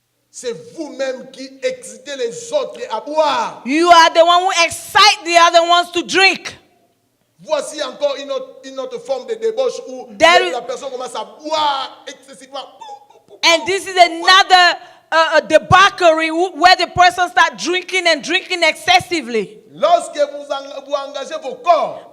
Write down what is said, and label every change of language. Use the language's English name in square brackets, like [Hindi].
[French] C'est vous-même qui excitez les autres à boire. [English] You are the one who excite the other ones to drink. [French] Voici encore une autre forme de débauche où la personne commence à boire excessivement. [English] And this is another debauchery where the person starts drinking and drinking excessively. [French] Lorsque vous engagez vos corps,